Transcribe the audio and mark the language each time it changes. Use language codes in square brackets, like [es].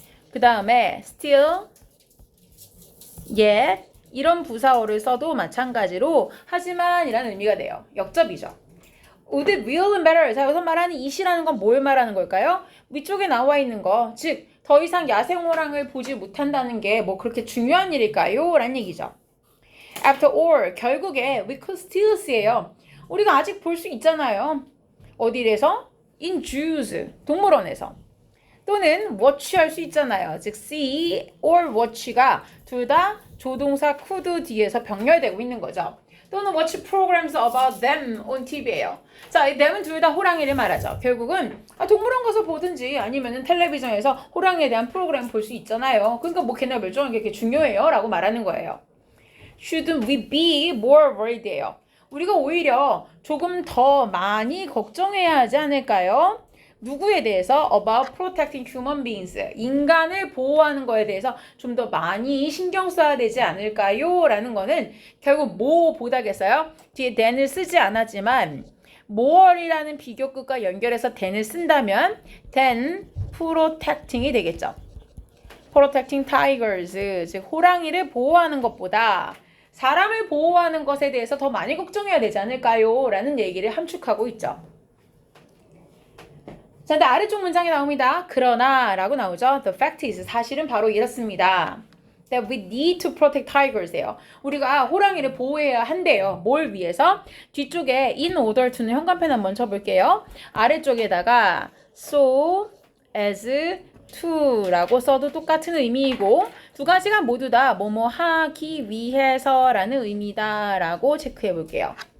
[ko] 그 다음에 still, yet 이런 부사어를 써도 마찬가지로 하지만 이라는 의미가 돼요. 역접이죠. [en] Would it really matter? [ko] 자, 여기서 말하는 it이라는 건 뭘 말하는 걸까요? 위쪽에 나와 있는 거, 즉 더 이상 야생호랑을 보지 못한다는 게 뭐 그렇게 중요한 일일까요? 라는 얘기죠. [en] After all, [ko] 결국에 [en] we could still see예요. [ko] 우리가 아직 볼 수 있잖아요. 어디에서? [en] In zoos, [ko] 동물원에서. 또는 watch 할 수 있잖아요. 즉 see or watch가 둘 다 조동사 could 뒤에서 병렬되고 있는 거죠. 또는 [en] watch programs about them on TV예요. [ko] 자, 이 them은 둘 다 호랑이를 말하죠. 결국은 동물원 가서 보든지 아니면은 텔레비전에서 호랑이에 대한 프로그램 볼 수 있잖아요. 그러니까 뭐 걔네 멸종한 게 그렇게 중요해요 라고 말하는 거예요. [en] Shouldn't we be more worried예요. [ko] 우리가 오히려 조금 더 많이 걱정해야 하지 않을까요? 누구에 대해서? [en] About protecting human beings. [ko] 인간을 보호하는 거에 대해서 좀 더 많이 신경 써야 되지 않을까요? 라는 거는 결국 뭐보다겠어요? 뒤에 than을 쓰지 않았지만 more이라는 비교급과 연결해서 than을 쓴다면 than protecting이 되겠죠. [en] protecting tigers. [ko] 즉 호랑이를 보호하는 것보다 사람을 보호하는 것에 대해서 더 많이 걱정해야 되지 않을까요? 라는 얘기를 함축하고 있죠. 자, 근데 아래쪽 문장에 나옵니다. 그러나 라고 나오죠. [en] The fact is, [ko] 사실은 바로 이렇습니다. [en] That we need to protect tigers예요. [ko] 우리가 호랑이를 보호해야 한대요. 뭘 위해서? 뒤쪽에 in order to는 현관펜 한번 쳐볼게요. 아래쪽에다가 so as to라고 써도 똑같은 의미이고 두 가지가 모두 다 뭐뭐 하기 위해서라는 의미다 라고 체크해 볼게요.